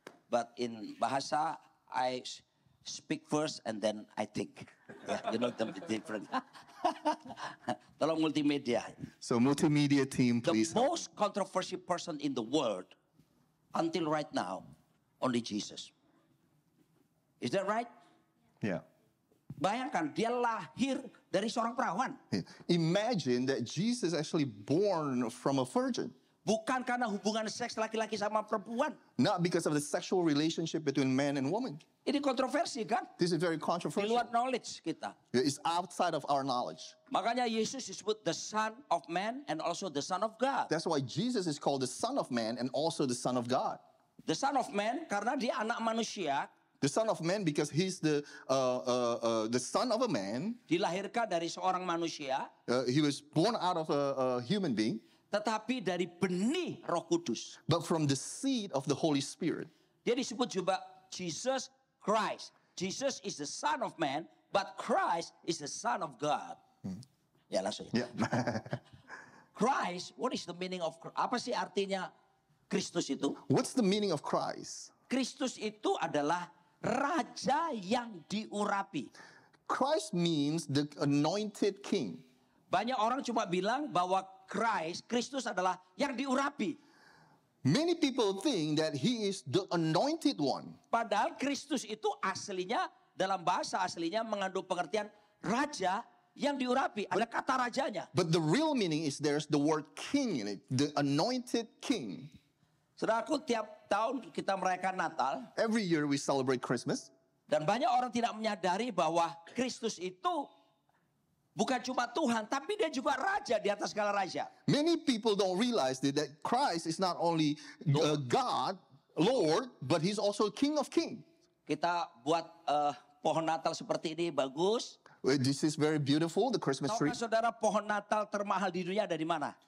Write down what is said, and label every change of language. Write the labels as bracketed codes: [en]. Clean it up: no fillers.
[en] But in Bahasa, I speak first and then I think. Yeah, you know the difference. [id] Tolong multimedia. [en] So multimedia team, please. The most controversial person in the world until right now, only Jesus. Is that right? Yeah. [id] Bayangkan, dia lahir dari seorang perawan. [en] Yeah. Imagine that Jesus actually born from a virgin. [id] Bukan karena hubungan seks laki-laki sama perempuan. [en] Not because of the sexual relationship between man and woman. [id] Ini kontroversi kan? [en] This is very [id] Di [en] controversial. [id] luar knowledge kita. [en] It's outside of our knowledge. [id] Makanya Yesus disebut [en] the Son of Man and also the Son of God. That's why Jesus is called the Son of Man and also the Son of God. [id] The Son of Man karena dia anak manusia. [en] The Son of Man because he's the son of a man. [id] Dilahirkan dari seorang manusia. [en] He was born out of a human being. [id] Tetapi dari benih Roh Kudus. [en] But from the seed of the Holy Spirit. [id] Dia disebut juga Jesus Christ. [en] Jesus is the Son of Man, but Christ is the Son of God. [id] Ya langsung. [en] Yeah. Christ, what is the meaning of Christ? [id] Apa sih artinya Kristus itu? [en] What's the meaning of Christ? [id] Kristus itu adalah raja yang diurapi. [en] Christ means the anointed king. [id] Banyak orang cuma bilang bahwa Kristus adalah yang diurapi. [en] Many people think that he is the anointed one. [id] Padahal Kristus itu aslinya, dalam bahasa aslinya mengandung pengertian raja yang diurapi, ada kata rajanya. [en] But the real meaning is there's the word king in it, the anointed king. [id] Saudaraku, tiap tahun kita merayakan Natal, [en] Every year we celebrate Christmas. [id] dan banyak orang tidak menyadari bahwa Kristus itu bukan cuma Tuhan, tapi dia juga Raja di atas segala raja. [en] Many people don't realize that Christ is not only God, Lord, but he's also King of Kings. [id] Kita buat pohon Natal seperti ini, bagus. [en] This is very beautiful, the Christmas tree. [id] Tahukah saudara pohon Natal termahal di dunia ada di mana?